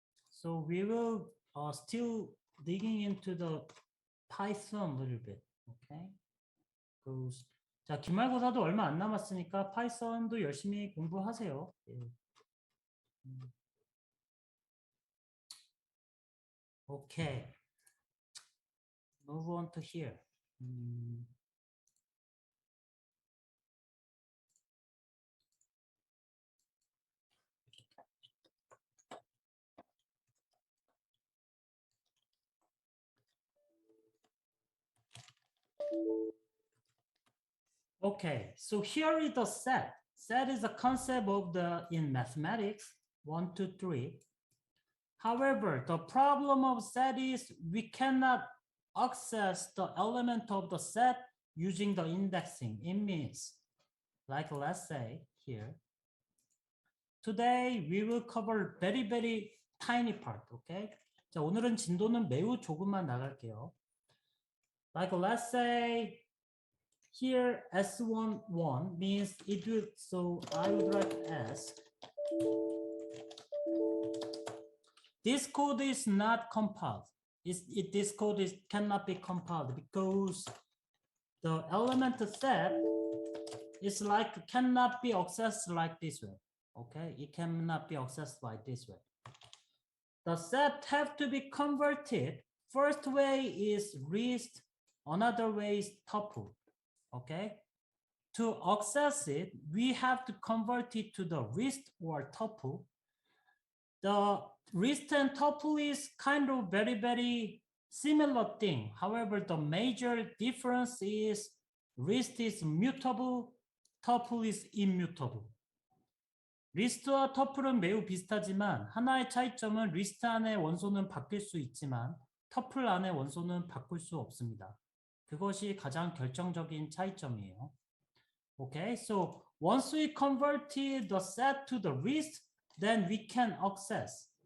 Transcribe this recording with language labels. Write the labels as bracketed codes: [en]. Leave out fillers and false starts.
[en] So we will still digging into the Python a little bit. Okay. [ko] 자, 기말고사도 얼마 안 남았으니까 파이썬도 열심히 공부하세요. 예. [en] Okay. Move on to here. Okay, so here is the set. Set is a concept of in mathematics, 1, 2, 3. However, the problem of set is we cannot access the element of the set using the indexing. It means, like let's say here, today we will cover very, very tiny part, okay? [ko] 자, 오늘은 진도는 매우 조금만 나갈게요. [en] Like let's say here S11 means it will, so I would write S. This code is not compiled. This code cannot be compiled because the element set is cannot be accessed like this way. Okay, it cannot be accessed by this way. The set have to be converted. First way is list, another way is tuple. Okay, to access it, we have to convert it to the list or tuple. the list and tuple is kind of very similar thing. However, the major difference is list is mutable, tuple is immutable. [ko] 리스트와 터플은 매우 비슷하지만 하나의 차이점은 리스트 안의 원소는 바뀔 수 있지만 터플 안의 원소는 바꿀 수 없습니다. 그것이 가장 결정적인 차이점이에요. [en] Okay, so once we converted the set to the list, then we can access.